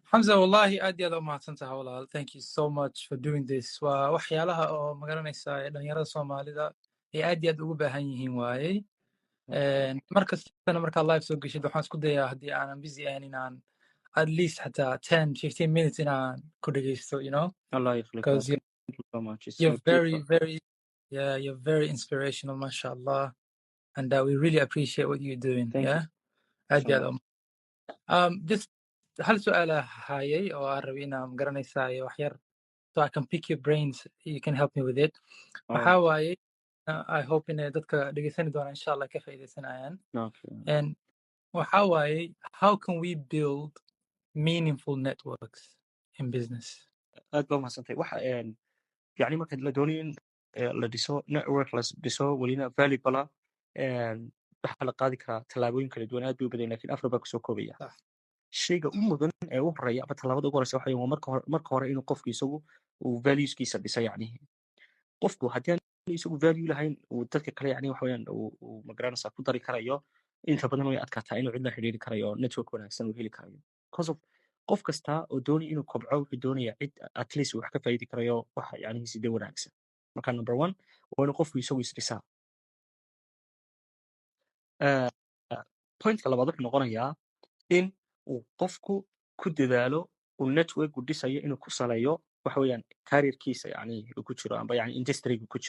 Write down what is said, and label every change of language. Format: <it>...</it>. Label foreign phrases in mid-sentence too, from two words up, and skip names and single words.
<so>Hamza, wallahi aad iyo aad u mahadsantahay walaal.</so> <en>Thank you so much for doing this.</en> <so>Waa waxyaalaha oo magaranaysaa ee dhalinyarada Soomaalida ay aad iyo aad ugu baahan yihiin waaye. Markastana markaad live soo geshid waxaan isku dayaa haddii aanan busy ahayn inaan</so> <en>at least</en> <so>xataa 10-15 minutes inaan ku dhegeysto,</so> <en>you know,</en> <so>Allah</so> <ar>يخليك.</ar> <en>because Thank you so much. It's you're my pleasure. very, very, yeah, you're very inspirational, mashallah, and we really appreciate what you're doing. Thank you Yeah,</en> <so>aad</so> <en>so</en> <so>iyo aad</so> <en>much.</en> <so>just hal su'aal hayay oo aan rabay inaan magaranaysaa wax yar</so> <en>so I can pick your brains. You can help me with it.</en> <so>Waxa waaye</so> <en>I hope</en> <so>in dadka dhegeysani doona insha Allah ka faa'iideysanayaan.</so> <en>Okay. And</en> <so>waxa waaye</so> <en>how can we build meaningful networks in business?</en> <so>aad baa mahadsantahay. waxa yani marka la doonayo in la dhiso network la dhiso welina valuable ah waxa la qaadi karaa tallaabooyin kala duwan aad bay u badan laakiin afar baa kusoo koobaya. Sax. shayga u mudan ee u horeeya ama tallaabada ugu horeysa waxa weeye waa marka hore inuu qofku isagu uu valueskiisa dhiso yacni qofku haddii aan isagu value lahayn uu dadka kale yacni waxa weeyaan uu magaranaysaa ku dari karayo inta badan way adkaataa inuu cid la xidhiiri karayo oo network wanaagsan uu heli karayo</so> <en>because of</en> <so>qof kasta oo doonaya inuu kobco wuxuu doonaya cid</so> <en>at least</en> <so>wax ka faa'iidi karayo waxa yacni side wanaagsan marka</so> <en>number one</en> <so>waa inuu qofku isagu isdhisaa pointka labaad wuxuu noqonayaa in uu qofku ku dadaalo uu network u dhisayo inuu ku saleeyo waxa weeyaan careerkiisa yacni uu ku jiro amba yacni industryga ku</so>